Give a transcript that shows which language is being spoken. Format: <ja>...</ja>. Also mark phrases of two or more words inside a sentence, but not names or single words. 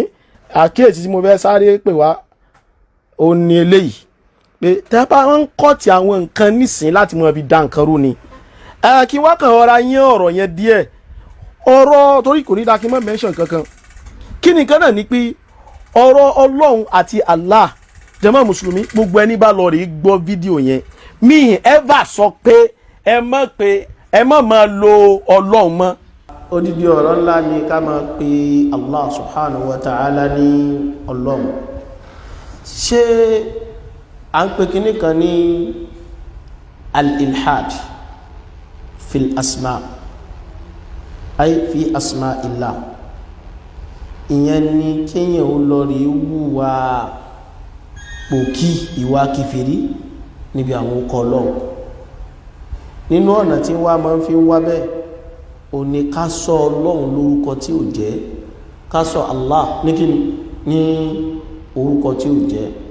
<yo>àkíyèsí tí mo fẹ́ sáré pè wá ó ní eléyìí pé tẹ́ bá ń kọ́ ti àwọn nǹkan nísìn láti mọ̀ fi dá nǹkan rú ni kí wá kàn ọ̀rọ̀ yẹn ọ̀rọ̀ yẹn díẹ̀ ọ̀rọ̀ torí kò ní dá kí n má mention kankan kí ni nǹkan náà ni pé ọ̀rọ̀ Ọlọ́run àti Allah jàmá mùsùlùmí gbogbo ẹni bá lọ rí gbọ́ fídíò yẹn mi ever sọ pé ẹ má máa lo Ọlọ́run mọ́. Odidi ọ̀rọ̀ ńlá ni ká máa pe Allah</yo> <ar>سبحانه وتعالى</ar> <yo>ní Ọlọ́run. Ṣé à ń pe kinní kan ní</yo> <ar>الإلحاد في الأسماء أي في أسماء الله</ar> <yo>ìyẹn ni kéèyàn ó lọ rí wúwa pòkí ìwà kìfìrí níbi àwọn ọkọ Ọlọ́run nínú ọ̀nà tí wá máa ń fi wá bẹ́ẹ̀ ó ní ká sọ Ọlọ́run lórúkọ tí ò jẹ́ ká sọ Allah ní kíni ní orúkọ tí ò jẹ́</yo>